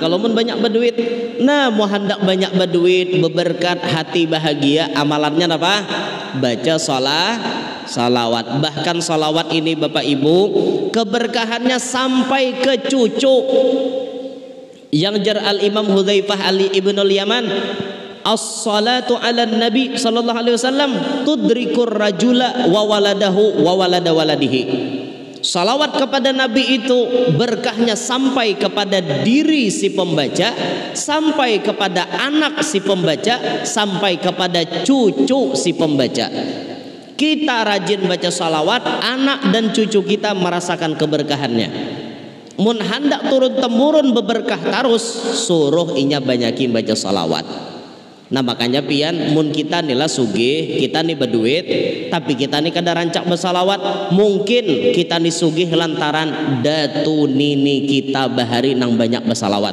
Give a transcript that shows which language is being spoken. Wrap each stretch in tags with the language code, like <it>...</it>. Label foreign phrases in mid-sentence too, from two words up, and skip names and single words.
<bjn>Kalau pun banyak berduit, nah mau hendak banyak berduit, berberkat, hati bahagia, amalannya apa? Baca salawat. Bahkan salawat ini bapak ibu keberkahannya sampai ke cucu. Yang jar</bjn> <ar>al Imam Hudzaifah Ali ibnul Yaman, الصلاة على النبي صلى الله عليه وسلم تدرك الرجل وولده وولد ولده.</ar> <id>Salawat kepada nabi itu berkahnya sampai kepada diri si pembaca, sampai kepada anak si pembaca, sampai kepada cucu si pembaca. Kita rajin baca salawat, anak dan cucu kita merasakan keberkahannya.</id> <bjn>Mun hendak turun temurun beberkah terus, suruh inya banyakin baca salawat. Nah makanya pian mun kita nila sugih, kita nih berduit, tapi kita nih kada rancak bersalawat, mungkin kita nih sugih lantaran datu nini kita bahari nang banyak bersalawat.</bjn>